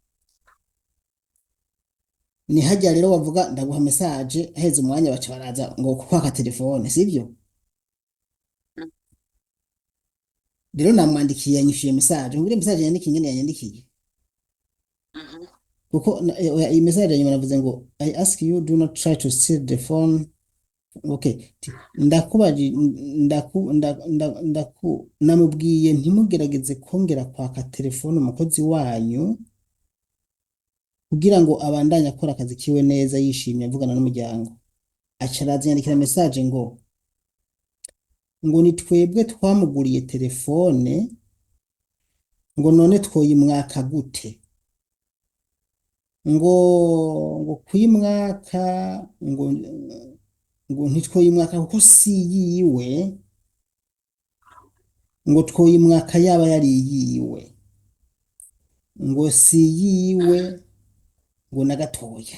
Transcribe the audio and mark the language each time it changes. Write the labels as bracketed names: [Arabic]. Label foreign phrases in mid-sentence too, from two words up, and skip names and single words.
[Rundi] Ni hajya rero wavuga ndaguha message aheze umwanya baca baraza ngo kwaka telefone sivyo. mm, Rero namwandikiye yanyishuye message ngire message yandikiye nyene yanyandikiye mhm, kuko iyi message yanyuma navuze ngo [English] I ask you do not try to steal the phone. [Rundi] Okay, ndakubaji namubwiye ntimugerageze kongera kwaka telefone umukozi wanyu kugira ngo abandanye akora akazi kiwe neza yishimye avugana n'umuryango. Aca araza yandikira message ngo ni twebwe twamuguriye telefone ngo none twoyimwaka gute ngo kuyimwaka ngo ngo ntitwoyimwaka kuko si yiwe ngo twoyimwaka yaba yari yiwe ngo si yiwe ngo na gatoya.